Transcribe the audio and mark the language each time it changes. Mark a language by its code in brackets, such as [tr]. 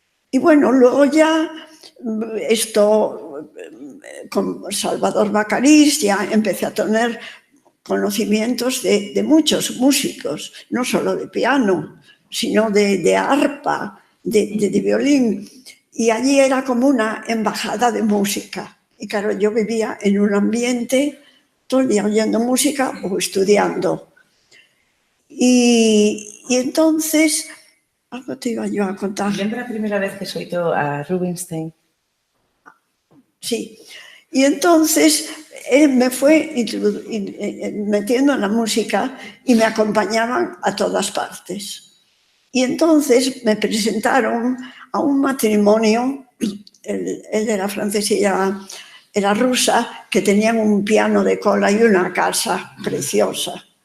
[es] Y bueno, luego ya esto con Salvador Bacariz ya empecé a tener conocimientos de muchos músicos, no solo de piano, sino de arpa, de violín. Y allí era como una embajada de música. Y claro, yo vivía en un ambiente todo el día oyendo música o estudiando. Y entonces, algo te iba yo a contar. [gl] ¿Lembra a primeira vez que soito a Rubinstein? [es] Sí. Y entonces él me fue metiendo en la música y me acompañaban a todas partes. Y entonces me presentaron a un matrimonio, él era francés y ella era rusa, que tenían un piano de cola y una casa preciosa.